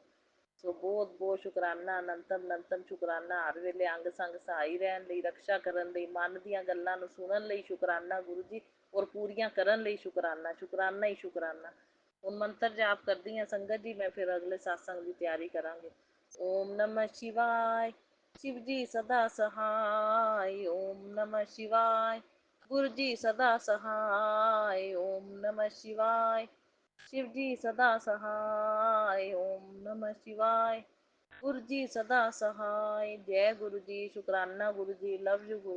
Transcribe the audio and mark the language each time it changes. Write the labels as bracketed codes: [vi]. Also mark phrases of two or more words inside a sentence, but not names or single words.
[pa] ਸੋ ਬਹੁਤ ਬਹੁਤ ਸ਼ੁਕਰਾਨਾ, ਅਨੰਤਮ ਅਨੰਤਮ ਸ਼ੁਕਰਾਨਾ। ਹਰ ਵੇਲੇ ਅੰਗ ਸੰਗ ਸਹਾਈ ਰਹਿਣ ਲਈ, ਰਕਸ਼ਾ ਕਰਨ ਲਈ, ਮਨ ਦੀਆਂ ਗੱਲਾਂ ਨੂੰ ਸੁਣਨ ਲਈ ਸ਼ੁਕਰਾਨਾ ਗੁਰੂ ਜੀ, ਔਰ ਪੂਰੀਆਂ ਕਰਨ ਲਈ ਸ਼ੁਕਰਾਨਾ, ਸ਼ੁਕਰਾਨਾ ਹੀ ਸ਼ੁਕਰਾਨਾ। ਹੁਣ ਮੰਤਰ ਜਾਪ ਕਰਦੀ ਹਾਂ ਸੰਗਤ ਜੀ, ਮੈਂ ਫਿਰ ਅਗਲੇ ਸਤਸੰਗ ਦੀ ਤਿਆਰੀ ਕਰਾਂਗੇ। [sa] ओम नमः शिवाय, [hi] शिव जी सदा सहाय। [sa] ओम नमः शिवाय, [hi] गुरु जी सदा सहाय। [sa] ओम नमः शिवाय, [hi] शिव जी सदा सहाय। [sa] ओम नमः शिवाय, [hi] गुरु जी सदा सहाय। जय गुरु जी, शुकराना गुरु जी, [en] love you guru.